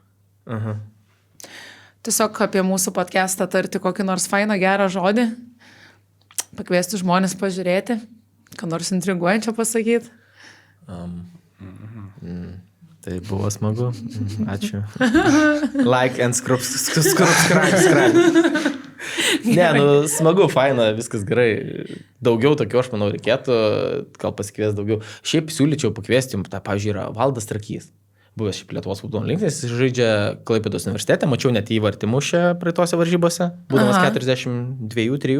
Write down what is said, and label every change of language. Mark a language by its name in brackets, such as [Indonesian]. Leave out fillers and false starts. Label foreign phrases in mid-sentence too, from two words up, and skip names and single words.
[Lithuanian] Tiesiog apie mūsų podcastą tarti kokį nors fainą gerą žodį, pakviesti žmonės pažiūrėti, ką nors intriguojančio pasakyti. Tai buvo smagu. Ačiū. [English] Like and subscribe. [Lithuanian] Ne, smagu, faina, viskas gerai. Daugiau tokių, aš manau, reikėtų, gal pasikvies daugiau. Šiaip siūlyčiau pakviesti, pavyzdžiui, yra Valdas Trakys. Buvęs šiaip Lietuvos futbolo rinktinės, jis žaidžia Klaipėdos universitete, mačiau net įvartimų šią praeitose varžybose, būdamas 42-3.